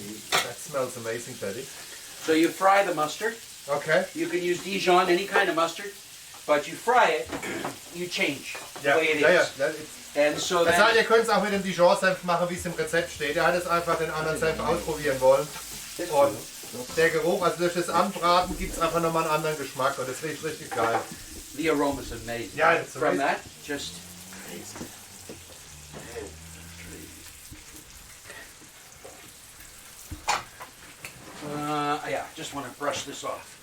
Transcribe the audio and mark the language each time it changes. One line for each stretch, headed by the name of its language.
English: That smells amazing, Teddy. So you fry the mustard. Okay. You can use Dijon, any kind of mustard, but you fry it, you change the way it is. And so
German: Das heißt,
English: then,
German: ihr könnt es auch mit dem Dijon-Senf machen, wie es im Rezept steht. Er hat jetzt einfach den anderen Senf ausprobieren wollen. Und der Geruch, also durch das Anbraten gibt es einfach nochmal einen anderen Geschmack und das riecht richtig geil.
English: the aroma is amazing. Yeah, it's From that, just yeah, just want to brush this off.